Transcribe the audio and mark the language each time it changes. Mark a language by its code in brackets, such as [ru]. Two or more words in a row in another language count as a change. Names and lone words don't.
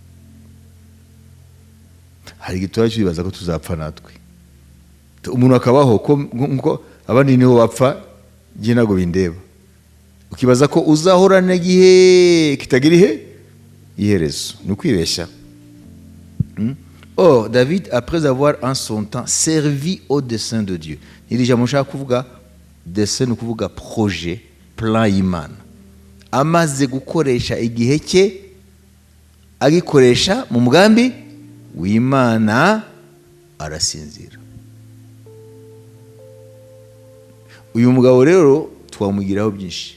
[rw] Hari igihe tuba twibaza ko tuzapfa natwe. Umuntu akabaho ko abandi niho bapfa, njye ntabwo bindeba. Ukibaza ko uzahorana igihe kitagira iherezo. Ni ukwibeshya. [fr] Or, David, après avoir en son temps servi au dessein de Dieu. [rw] Iri jambo nshaka kuvuga dessein, ni ukuvuga [fr] projet, plan [rw] y'Imana. Amaze gukoresha igihe cye, agikoresha mu mugambi w'Imana, arasinzira. Uyu mugabo rero twamugiraho byinshi.